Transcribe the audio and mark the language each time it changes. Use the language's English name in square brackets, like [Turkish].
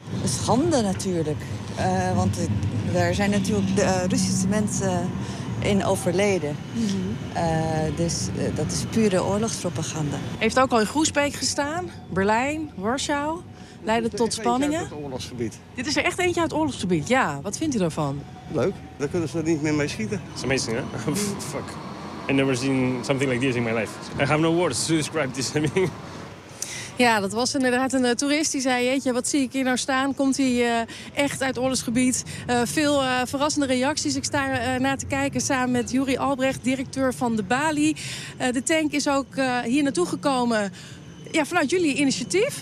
[Dutch] Schande natuurlijk, want er zijn natuurlijk de Russische mensen in overleden. Mm-hmm. Dat is pure oorlogspropaganda. Heeft ook al in Groesbeek gestaan, Berlijn, Warschau, leidde tot spanningen. Uit het oorlogsgebied. Dit is er echt eentje uit het oorlogsgebied, ja. Wat vindt u daarvan? Leuk, daar kunnen ze niet meer mee schieten. [English] It's amazing, hè? Fuck. I've never seen something like this in my life. I have no words to describe this. I mean. [Dutch] Ja, dat was inderdaad een toerist die zei, jeetje, wat zie ik hier nou staan? Komt hij echt uit oorlogsgebied? Veel verrassende reacties. Ik sta naar te kijken samen met Juri Albrecht, directeur van de Bali. De tank is ook hier naartoe gekomen. Ja, vanuit jullie initiatief.